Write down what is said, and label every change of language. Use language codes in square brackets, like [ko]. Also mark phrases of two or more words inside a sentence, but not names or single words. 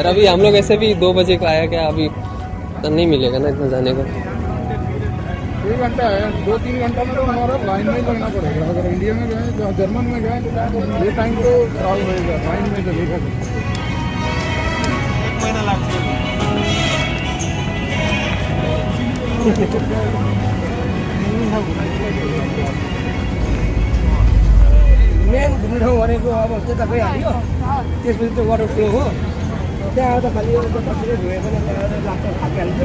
[hi] अभी हम लोग ऐसे भी 2 बजे का आया, क्या अभी तो नहीं मिलेगा ना इतना जाने का। 1 घंटा है, 2-3 घंटा में तो हमारा लाइन में ही लगना पड़ेगा। अगर इंडिया में गए, जर्मन में गए तो ये टाइम तो खराब होएगा, लाइन में लगेगा। 1 महीना लगता है। [ne] मेन घुम्ने ठाउँ भनेको अब त्यता गइहाल्यो, त्यसपछि त्यो [en] water flow [ne] हो, त्यहाँ आउँदा खालि एउटा कसरी धोयो भने त्यहाँ लाग्छ थाकिहाल्छ।